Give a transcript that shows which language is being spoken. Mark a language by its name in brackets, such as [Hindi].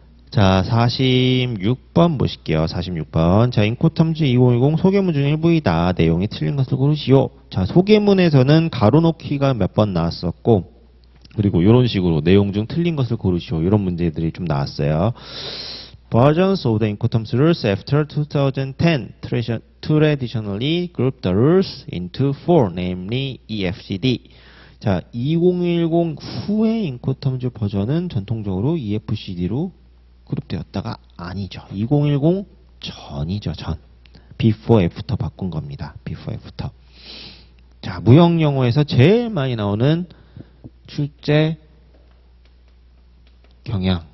[Korean] 자, 46번 보실게요. 46번. 자, 인코텀즈 2010 소개문 중 일부이다. 내용이 틀린 것을 고르시오. 자, 소개문에서는 가로놓기가 몇 번 나왔었고, 그리고 이런 식으로 내용 중 틀린 것을 고르시오. 이런 문제들이 좀 나왔어요. [English] Versions of the Incoterms rules after 2010 traditionally group the rules into four, namely EFCD. [Korean] 자, 2010 후의 인코텀즈 버전은 전통적으로 EFCD로 그룹되었다가 아니죠. 2010 전이죠. 전. [English] before, after [Korean] 바꾼 겁니다. [English] before, after. [Korean] 자, 무역 영어에서 제일 많이 나오는 출제 경향.